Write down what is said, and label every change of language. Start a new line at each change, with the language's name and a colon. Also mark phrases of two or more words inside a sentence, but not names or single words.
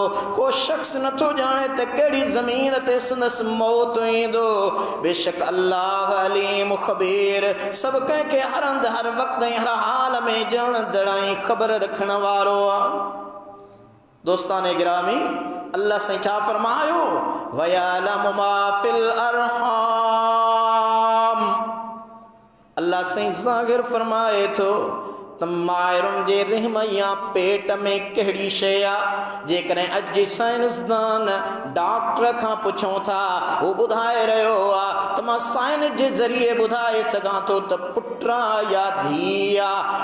Sindhi: को शख़्स नथो ॼाणे त कहिड़ी ज़मीन ते संदसि मौत ईंदो। बेशक अल्लाह अलीम ख़बीर, सभु कंहिंखे हर हंधि हर वक़्तु ऐं हर हाल में ॼाणंदड़ ऐं ख़बर रखण वारो आ। दोस्ताने गिरामी, अल्लाह से छा फरमायो,
Arabic: ويعلم ما في الأرحام.
Sindhi: अल्लाह से ज़ाहिर फरमाए थो त माहिरुनि जे रिहम या पेट में कहिड़ी शइ आ। जेकॾहिं अॼु साइंसदान डॉक्टर खां पुछूं था, हू ॿुधाए रहियो आ त मां साइंस जे ज़रिए ॿुधाए सघां थो त पुट आ या धीउ आ।